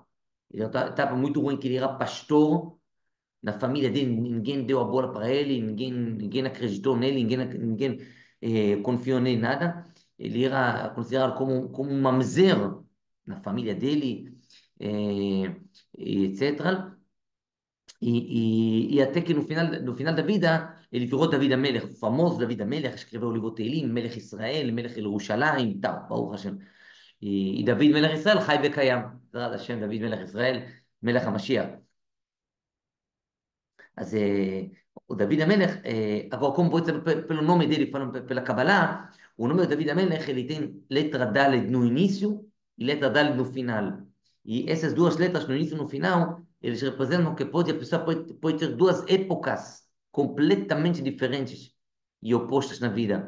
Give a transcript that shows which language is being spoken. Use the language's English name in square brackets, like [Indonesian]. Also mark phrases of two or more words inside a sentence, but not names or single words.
[Portuguese] Ele teve uma etapa muito ruim que ele era pastor na família dele, ninguém deu a bola para ele, ninguém acreditou nele, ninguém confiou nele, nada. Ele era considerado como um mamzer na família dele, etc. E até que no final da vida, ele virou David Amelech, o famoso David Amelech, escreveu o livro Teilim, [Hebrew] מלך ישראל, מלך ירושלים, tal, ברוך השם. E דוד מלך ישראל, חי וקיים, עזרת השם, דוד מלך ישראל, מלך המשיח. [Portuguese] Mas o David Amelech, agora como pode ser pelo nome dele, falando pela Kabbalah, o nome do David Amelech ele tem letra Dalet no início e letra Dalet no final. E essas duas letras no início e no final, eles representam que a pessoa pode ter duas épocas completamente diferentes e opostas na vida.